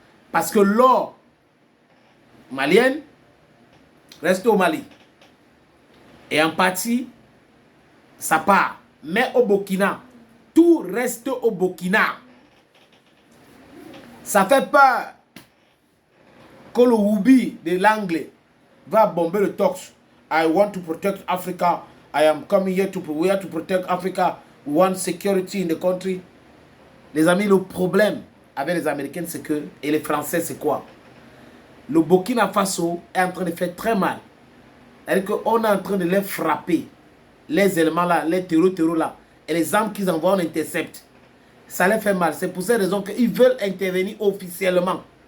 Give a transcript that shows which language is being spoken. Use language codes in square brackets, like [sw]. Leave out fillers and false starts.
[fr] Parce que l'or malien reste au Mali. Et en partie, ça part. Mais au Burkina, tout reste au Burkina. Ça fait peur que le Woubi de l'anglais va bomber le torche. [en] I want to protect Africa. I am coming here to protect Africa. We want security in the country. [fr] Les amis, le problème avec les Américains, c'est que, et les Français, c'est quoi? Le Burkina Faso est en train de faire très mal. C'est-à-dire qu'on est en train de les frapper. Les éléments là, les terreaux là, et les armes qu'ils envoient, on intercepte. Ça les fait mal. C'est pour cette raison qu'ils veulent intervenir officiellement.